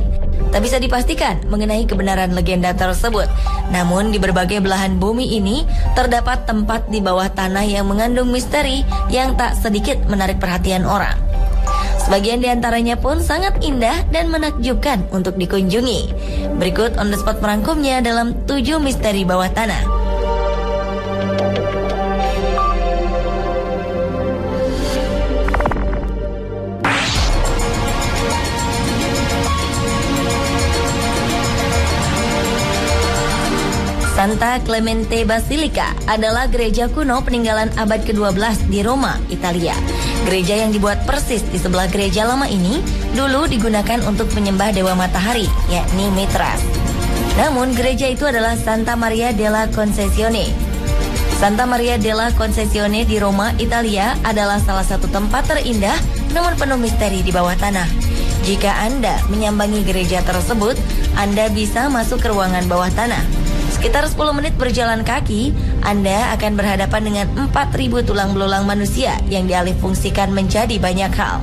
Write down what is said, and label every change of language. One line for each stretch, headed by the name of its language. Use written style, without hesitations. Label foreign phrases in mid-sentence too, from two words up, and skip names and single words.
Indonesian: Tak bisa dipastikan mengenai kebenaran legenda tersebut. Namun di berbagai belahan bumi ini terdapat tempat di bawah tanah yang mengandung misteri yang tak sedikit menarik perhatian orang. Sebagian di antaranya pun sangat indah dan menakjubkan untuk dikunjungi. Berikut on the spot merangkumnya dalam 7 misteri bawah tanah. Santa Clemente Basilica adalah gereja kuno peninggalan abad ke-12 di Roma, Italia. Gereja yang dibuat persis di sebelah gereja lama ini dulu digunakan untuk menyembah dewa matahari, yakni Mithras. Namun gereja itu adalah Santa Maria della Concessione. Santa Maria della Concessione di Roma, Italia adalah salah satu tempat terindah namun penuh misteri di bawah tanah. Jika Anda menyambangi gereja tersebut, Anda bisa masuk ke ruangan bawah tanah. Sekitar 10 menit berjalan kaki, Anda akan berhadapan dengan 4.000 tulang belulang manusia yang dialihfungsikan menjadi banyak hal.